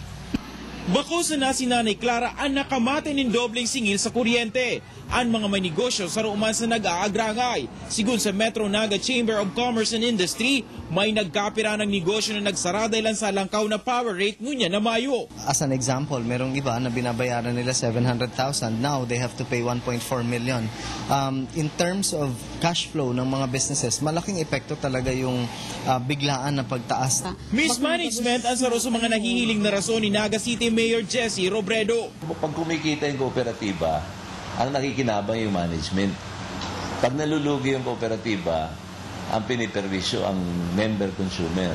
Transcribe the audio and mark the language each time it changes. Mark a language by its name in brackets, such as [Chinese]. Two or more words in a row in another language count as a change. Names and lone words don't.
[Bikol] Bako sa na si Nanay Clara ang nakamate ng dobleng singil sa kuryente. Ang mga may negosyo sa ruman sa nag-aagrangay. Sigun sa Metro Naga Chamber of Commerce and Industry, may nagkapira ng negosyo na nagsara dahil sa langkaw na power rate ngunya na Mayo. [English] As an example, [Filipino] merong iba na binabayaran nila 700,000. [English] Now, they have to pay 1.4 million. In terms of cash flow [Filipino] ng mga businesses, malaking epekto talaga yung biglaan na pagtaas. [Bikol] Mismanagement ang saro sa mga nahihiling na rason ni Naga City Mayor Jesse Robredo. [Filipino] Pag kumikita yung kooperatiba, ang nakikinabang yung management. Pag nalulugi yung kooperatiba, ang piniperwisyo ang member consumer.